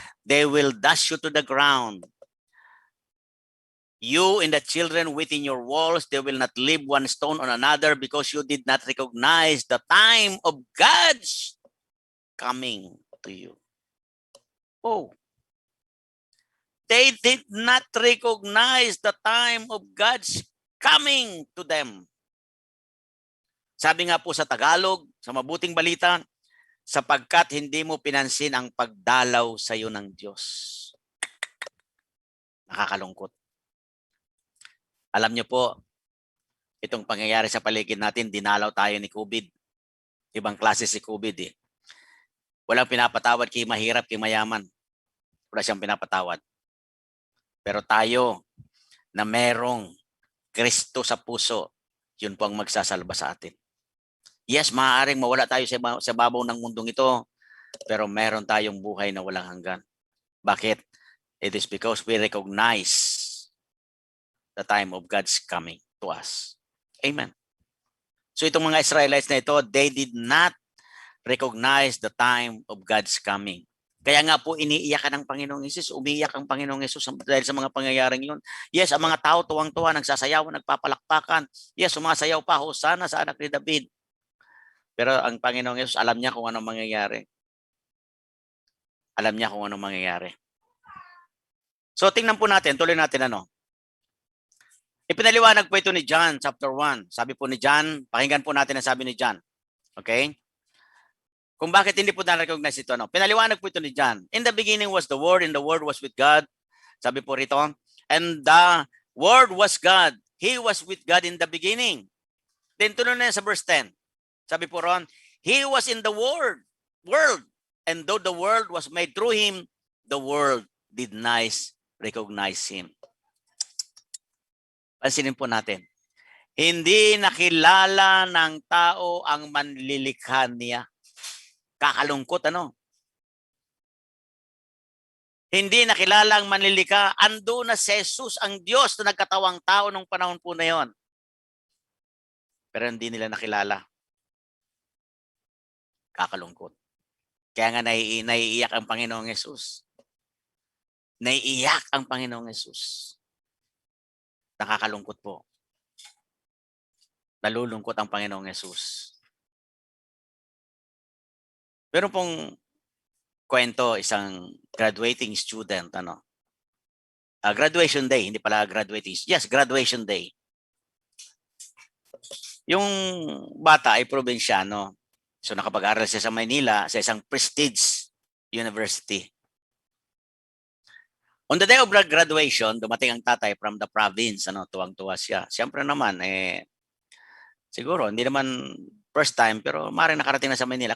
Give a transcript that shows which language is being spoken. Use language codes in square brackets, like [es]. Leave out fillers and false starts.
[en] They will dash you to the ground. You and the children within your walls, they will not leave one stone on another because you did not recognize the time of God's coming to you. Oh. They did not recognize the time of God's coming to them. [tl] Sabi nga po sa Tagalog, sa mabuting balita, sapagkat hindi mo pinansin ang pagdalaw sa iyo ng Diyos. Nakakalungkot. Alam niyo po, itong pangyayari sa paligid natin, dinalaw tayo ni COVID. Ibang klase si COVID eh. Walang pinapatawad kay mahirap, kay mayaman. Wala siyang pinapatawad. Pero tayo na merong Kristo sa puso, yun po ang magsasalba sa atin. Yes, maaaring mawala tayo sa babaw ng mundong ito, pero meron tayong buhay na walang hanggan. Bakit? [en] It is because we recognize the time of God's coming to us. Amen. So [tl] itong mga Israelites na ito, [en] they did not recognize the time of God's coming. [tl] Kaya nga po iniiyakan ng Panginoong Hesus, umiiyak ang Panginoong Hesus dahil sa mga pangyayaring yun. Yes, ang mga tao tuwang-tuwa, nagsasayaw, nagpapalakpakan. Yes, sumasayaw pa, Hosana sa anak ni David. Pero ang Panginoong Hesus, alam niya kung anong mangyayari. Alam niya kung anong mangyayari. So tingnan po natin, tuloy natin ano. Ipinaliwanag po ito ni John, chapter 1. Sabi po ni John, pakinggan po natin ang sabi ni John. Okay? Kung bakit hindi po na-recognize ito. No? Pinaliwanag po ito ni John. [en] In the beginning was the Word, and the Word was with God. [tl] Sabi po rito, [en] and the Word was God. He was with God in the beginning. Then [tl] tuloy na sa [en] verse 10. [tl] Sabi po ron, [en] He was in the world, and though the world was made through Him, the world did not recognize Him. [tl] Pansinin po natin. Hindi nakilala ng tao ang manlilikha niya. Kakalungkot, ano? Hindi nakilala ang manlilikha. Ando na si Jesus, ang Diyos na nagkatawang tao nung panahon po na yon. Pero hindi nila nakilala. Kakalungkot. Kaya nga naiiyak ang Panginoong Hesus. Naiiyak ang Panginoong Hesus. Nakakalungkot po. Nalulungkot ang Panginoong Hesus. Pero pong kwento, isang graduating student, graduation day, hindi pala graduating, yes, graduation day. Yung bata ay probinsyano. So nakapag-aral siya sa Manila sa isang prestige university. [en] On the day of graduation, [tl] dumating ang tatay [en] from the province, [tl] tuwang-tuwa siya. Siyempre naman, siguro, hindi naman first time, pero maaaring nakarating na sa Manila.